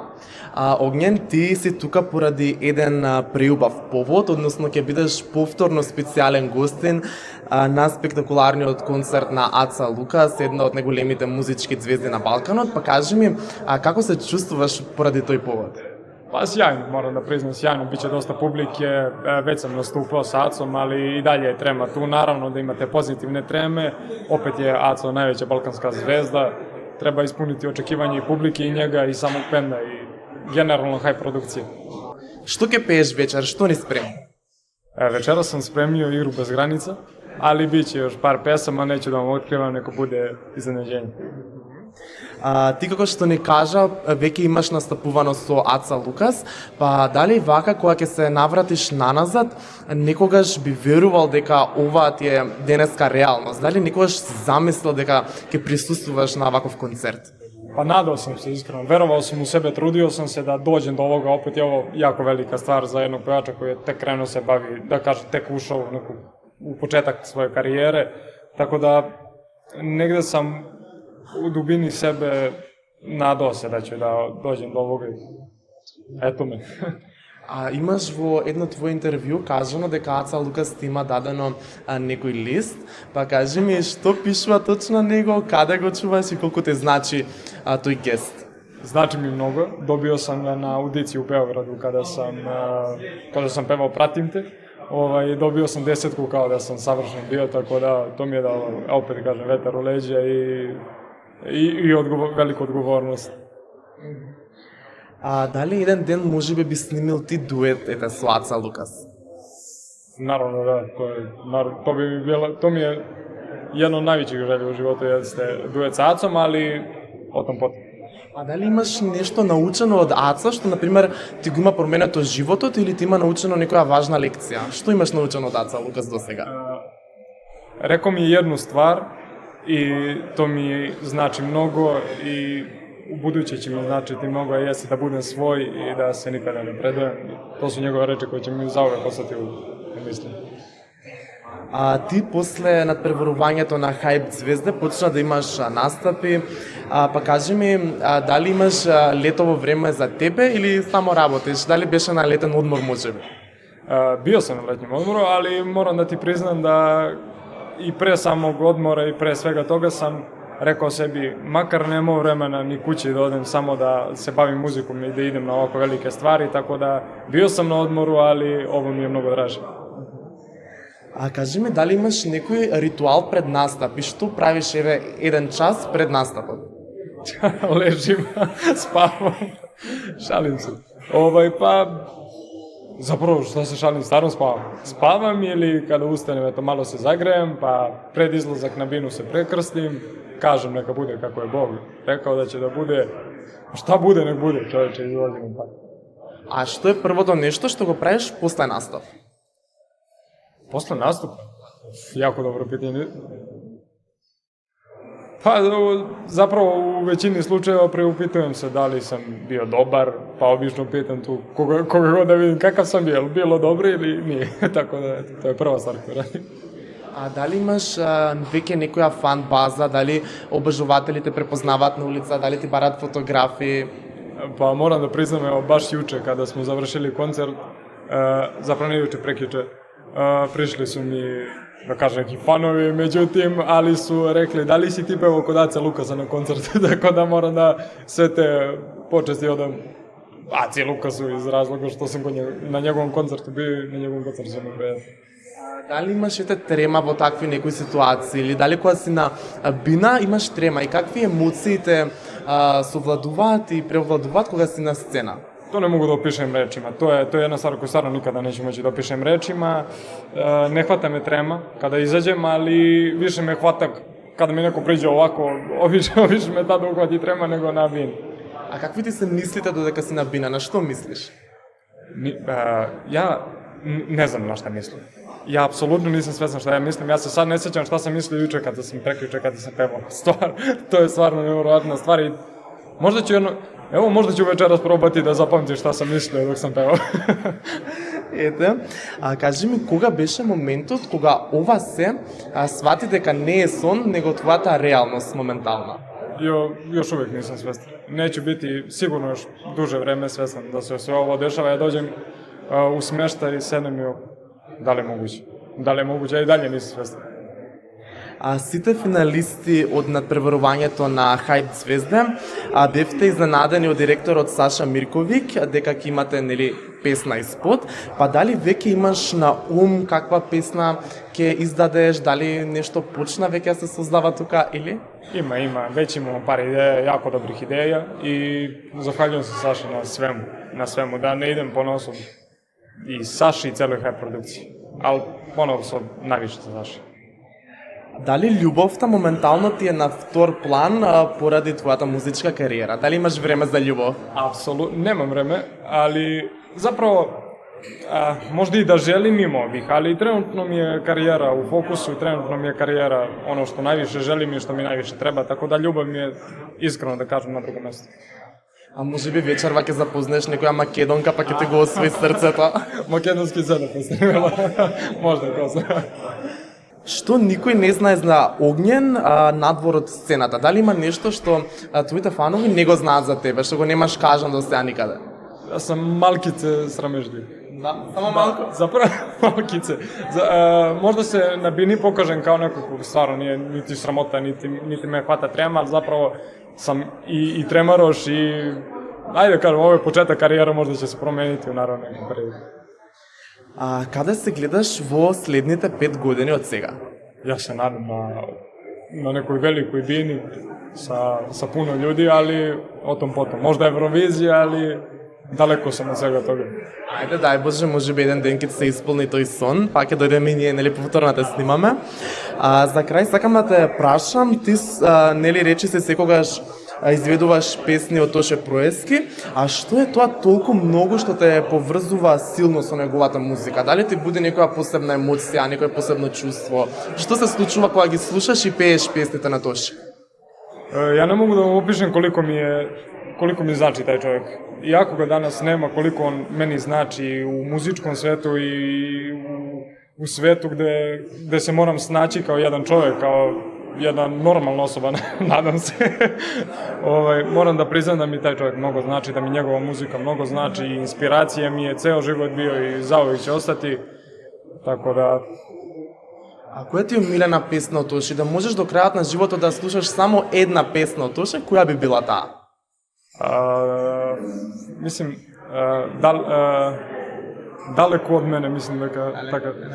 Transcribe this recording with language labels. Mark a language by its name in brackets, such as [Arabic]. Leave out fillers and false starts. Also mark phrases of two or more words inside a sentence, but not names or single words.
[Macedonian] Огњен, ти си тука поради еден преубав повод, односно ќе бидеш повторно специјален гостин на спектакуларниот концерт на Аца Лукас, една од најголемите музички звезди на Балканот. Па кажи ми, како се чувствуваш поради тој повод? [Serbian] Па сјајно, морам да признам, сјајно, биće доста публике, веќе сам наступao sa Acom, ali i dalje je trema tu, naravno da imate pozitivne treme, opet je Aco najveća balkanska zvezda, treba ispuniti očekivanje i publike i njega i samog benda i generalno haj produkcije. [Macedonian] Што ќе пееш вечер, што ни спреми? [Serbian] Večera sam spremio igru bez granica, ali biće još par pesama, neću da vam otkrivam, neko bude iznenađenje. [Macedonian] Ти како што ни кажа, веќе имаш настапувано со Аца Лукас, па дали вака кога ќе се навратиш наназад, некогаш би верувал дека ова ти е денеска реалност? Дали некогаш си замислил дека ќе присуствуваш на ваков концерт? [Serbian] Pa nadao sam se iskreno, verovao sam u sebe, trudio sam se da dođem do ovoga, opet je ovo jako velika stvar za jednog pevača koji je tek krenuo se bavi, da kaže, tek ušao u početak svoje karijere, tako da negde sam u dubini sebe nadao se da ću da dođem do ovoga. Eto me. [Macedonian] Имаш во едно твое интервју кажано дека Аца Лукас ти има дадено некој лист, па кажи ми што пишува точно него, каде го чуваш и колку те значи тој гест? [Serbian] Znači mi mnogo, dobio sam ga na audiciji u Beogradu kada sam pevao Pratim te, dobio sam 10 kao da sam savršen bio, tako da to mi je dalo, opet kažem, vetar u leđa i veliku odgovornost. [Macedonian] Дали еден ден можеби би снимил ти дует со Аца Лукас? [Serbian] Naravno da, to mi je jedno od najvećih želja u životu jeste duet sa Acom, ali o tom potom. [Macedonian] А дали имаш нешто научено од Аца, што, например, ти го има променето животот или ти има научено некоја важна лекција? Што имаш научено од Аца Лукас до сега? [Serbian] Rekao mi je jednu stvar i to mi znači mnogo i u buduće će mi značiti mnogo, a jeste da budem svoj i da se nikada ne predajem. To su njegove reči koje će mi zauvek ostati u misli. [Macedonian] Ти после надпреварувањето на Хајп Звезде почна да имаш настапи, па кажи ми, дали имаш летово време за тебе или само работиш? Дали беше на летен одмор можеби? [Serbian] Bio sam na letnjem odmoru, ali moram da ti priznam da i pre samog odmora i pre svega toga sam rekao sebi, makar nemao vremena ni kući da odem, samo da se bavim muzikom i da idem na ovako velike stvari, tako da bio sam na odmoru, ali ovo mi je mnogo draže. [Macedonian] Кажи ми, дали имаш некој ритуал пред настап и што правиш еден час пред настапот? [Serbian] Ležim, spavam, šalim se. Zapravo, šta se šalim, stvarno spavam. Spavam ili kada ustanem, eto, malo se zagrejem, pa pred izlazak na binu se prekrstim, kažem neka bude kako je Bog rekao da će da bude, šta bude, nek bude, čoveče, izlazim pa. [Macedonian] A што е првото нешто што го правиш после настап? [Serbian] Posle nastupa? Jako dobro pitanje. Pa, zapravo u većini slučajeva preupitujem se da li sam bio dobar, pa obično pitam tu koga god da vidim kakav sam bio, bilo dobro ili nije. Tako da, to je prva stvar koju radim. [Macedonian] А дали имаш веќе некоја фан база, дали обожувателите препознаваат на улица, дали ти барат фотографии? [Serbian] Pa moram da priznam, evo, baš juče kada smo završili koncert, zapravo ne juče, prekjuče, prišli su mi, da kažem, neki fanovi, međutim, ali su rekli, da li si ti pevao kod Ace Lukasa na koncertu, tako da moram da sve te počesti odam Aci Lukasu iz razloga što sam na njegovom koncertu bio i na njegovom koncertu sam pevao. [Macedonian] Дали имаш трема во такви некои ситуации или дали кога си на бина имаш трема и какви емоциите совладуваат и преовладуваат кога си на сцена? [Serbian] to ne mogu da opišem rečima. To je jedna stvar koju stvarno nikada neću moći da opišem rečima. Ne hvata me trema kada izađem, ali više me hvata kada mi neko priđe ovako, više me tada uhvati trema nego na bini. [Macedonian] A какви ти се мислите додека си на бина? На што мислиш? [Serbian] Ja ne znam na šta mislim. Ja apsolutno nisam svestan šta ja mislim. Ja se sad ne sjećam šta sam mislio juče kada sam prekjuče kada sam pevao. To je stvarno nevjerovatna stvar i možda ću večeras probati da zapamtim šta sam mislio dok sam pevao. [Macedonian] Ете, кажи ми, кога беше моментот кога ова се свати дека не е сон, него твојата реалност моментална? [Serbian] Još uvijek nisam svestan. Neću biti sigurno još duže vreme svestan da se sve ovo dešava. Ja dođem u smeštaj i sednem i da li je moguće? Da li je moguće? Ja i dalje nisam svestan. [Macedonian] Сите финалисти од надпреварувањето на Хајп Звезде бевте изненадени од директорот Саша Мирковиќ дека ќе имате песна и спот, па дали веќе имаш на ум каква песна ќе издадеш, дали нешто почна веќе се создава тука или? Има, [Serbian] вeć imamo par ideja, jako dobrih ideja i zahvaljujem se Saši na svemu, da ne idem ponosom i Saši i celoj Хајп продукцiji, ali ponosom najviše za Saši. [Macedonian] Дали љубовта моментално ти е на втор план поради твојата музичка кариера? Дали имаш време за љубов? [Serbian] Apsolutno, nemam vreme, ali zapravo možda i da želim imao bih, ali trenutno mi je karijera u fokusu, trenutno mi je karijera ono što najviše želim i što mi najviše treba, tako da ljubav mi je, iskreno da kažem, na drugom mestu. [Macedonian] А може би вечерва ќе запознаеш некоја македонка, па ќе те го освои срцето. [Serbian] Македонски се да поснемела, можда коза. [Macedonian] Што никој не знае за Огњен надвор од сцената? Дали има нешто што твоите фанови не го знаат за тебе, што го немаш кажан до сега никаде? Јас сум малкице срамежлив. Да, само малку? [Serbian] Заправо малкице. Можда се на бини покажем као некој стварно nije niti sramota, niti me hvata trema, ali zapravo sam i tremaroš i ajde da kažem, ovo je početak karijera, možda će se promeniti u naravno nekom periodu. [Macedonian] Каде се гледаш во следните 5 години од сега? [Serbian] Ja se nadam na nekoj velikoj bini sa puno ljudi, ali o tom potom. Možda Eurovizija, ali daleko sam od svega toga. [Macedonian] Ајде, дај Боже, може би еден ден ќе се исполни тој сон, па ќе дојдеме и ние, повторно да снимаме. За крај сакам да те прашам, ти речи се секогаш изведуваш песни од Тоше Проески, а што е тоа толку многу што те поврзува силно со неговата музика? Дали ти буди некоја посебна емоција, некое посебно чувство? Што се случува кога ги слушаш и пееш песните на Тоше? [Serbian] Ja ne mogu da vam opišem koliko mi znači taj čovjek. Iako ga danas nema, koliko on meni znači u muzičkom svetu i u svetu gde se moram snaći kao jedan čovjek, kao jedna normalna osoba, nadam se. Moram da priznam da mi taj čovjek mnogo znači, da mi njegova muzika mnogo znači i inspiracija mi je ceo život bio i zauvek će ostati. Tako da... [Macedonian] А која ти е омилена песна од Тоше? Да можеш до крајот на животот да слушаш само една песна од Тоше, која би била таа? [Serbian] Mislim, далеко од мене, mislim така.